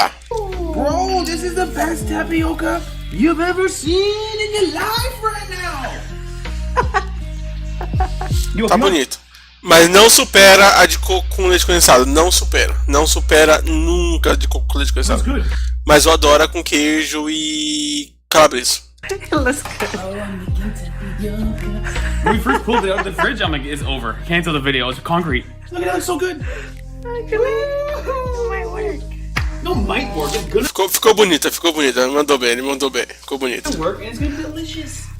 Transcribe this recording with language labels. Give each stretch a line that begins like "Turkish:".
English: Bro, this is the best tapioca you've ever seen in your life right now.
Portuguese: Tá bonito. Mas não supera a de coco com leite condensado. Não supera nunca a de coco com leite condensado. Mas eu adoro a com queijo e calabresa.
English: It looks good. When we first pulled it out of the fridge, I'm like, it's over. Cancel the video. It's concrete. Look at that, it's so good. Actually, might work. No, might work. It's gonna
Portuguese: Ficou bonita. Ele mandou bem. Ficou bonito.
English: work, and it's gonna be delicious.